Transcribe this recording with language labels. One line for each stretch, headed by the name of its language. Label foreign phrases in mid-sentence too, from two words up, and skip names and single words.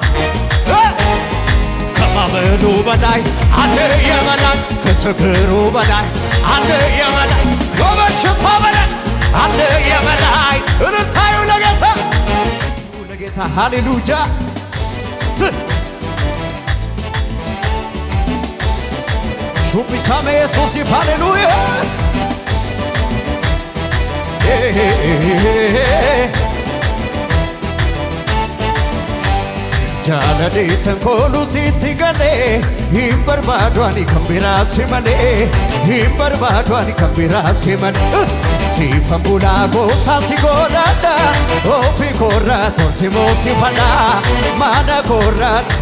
Amharic: ከማበሉ በላይ አለ የበላይ ከችግሩ በላይ አለ የበላይ ከበሽታው በላይ አለ የበላይ እልልታዩ ለጌታ ሃሌሉያ ሹቢሳሜ ኢየሱስ ሃሌሉያ
Oromo: jaalale tankoolu sitti galee hin barbaadwani kan biraasi malee hin barbaadwani kan biraasi malee siifan bulaa gooftaa si godhadha ofii koorraa tonsi moosifadha mana koorraa